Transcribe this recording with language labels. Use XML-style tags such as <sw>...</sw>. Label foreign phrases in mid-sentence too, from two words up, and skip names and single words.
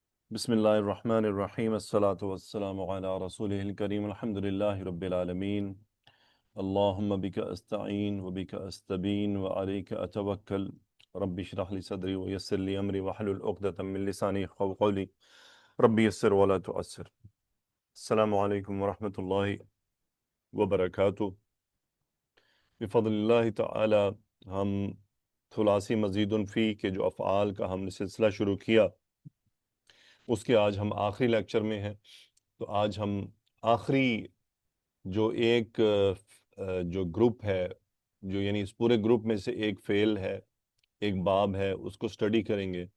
<ar>بسم اللہ الرحمن الرحیم الصلاۃ والسلام علی رسولہ الکریم الحمد للہ رب العالمین اللہم بک استعین وبک استبین وعلیک اتوکل رب اشرح لی صدری ویسر لی امری واحلل عقدۃ من لسانی یفقہوا قولی رب یسر ولا تعسر۔ السلام علیکم ورحمۃ اللہ وبرکاتہ۔ بفضل اللہ تعالی</ar> <ur>ہم</ur> <ar>ثلاثی مزید فی</ar> <ur>کے جو افعال کا ہم نے سلسلہ شروع کیا اس کے آج ہم آخری لیکچر میں ہیں۔ تو آج ہم آخری جو ایک جو گروپ ہے، جو یعنی اس پورے گروپ میں سے ایک فعل ہے، ایک باب ہے، اس کو سٹڈی کریں گے۔</ur>